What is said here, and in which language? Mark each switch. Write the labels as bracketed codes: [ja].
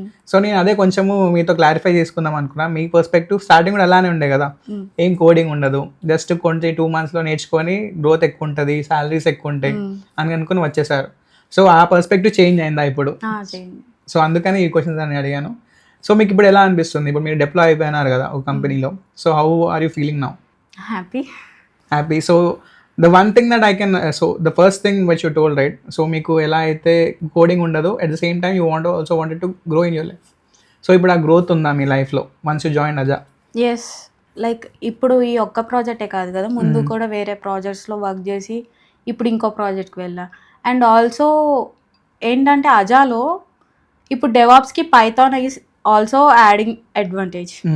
[te] So నేను అదే కొంచెము మీతో క్లారిఫై చేసుకుందాం అనుకున్నా. మీ పర్స్పెక్టివ్ స్టార్టింగ్ కూడా అలానే ఉండే కదా, ఏం కోడింగ్ ఉండదు, జస్ట్ కొంచెం 2 monthsలో నేర్చుకొని గ్రోత్ ఎక్కువ ఉంటుంది, సాలరీస్ ఎక్కువ ఉంటాయి అని అనుకుని వచ్చేసారు. సో ఆ పర్స్పెక్టివ్ చేంజ్ అయిందా ఇప్పుడు? సో అందుకని ఈ క్వశ్చన్స్ అని అడిగాను. సో మీకు ఇప్పుడు ఎలా అనిపిస్తుంది, ఇప్పుడు మీరు డిప్లాయ్ అయిపోయినారు కదా ఒక కంపెనీలో, [en] So how are you feeling now? Happy. So the one thing that I can so the first thing which you told, right, so [te] మీకు ఎలా అయితే కోడింగ్ ఉండదు, [en] at the same time you wanted to grow in your life. [te] So ఇప్పుడు ఆ growth ఉందా మీ లైఫ్లో [en] once you join [te] Adha? Yes, like ఇప్పుడు ఈ ఒక్క ప్రాజెక్టే కాదు కదా, ముందు కూడా వేరే ప్రాజెక్ట్స్లో వర్క్ చేసి ఇప్పుడు ఇంకో ప్రాజెక్ట్కి వెళ్ళా. అండ్ ఆల్సో ఏంటంటే అజాలో ఇప్పుడు డెవాప్స్కి Python [en] Is also adding advantage.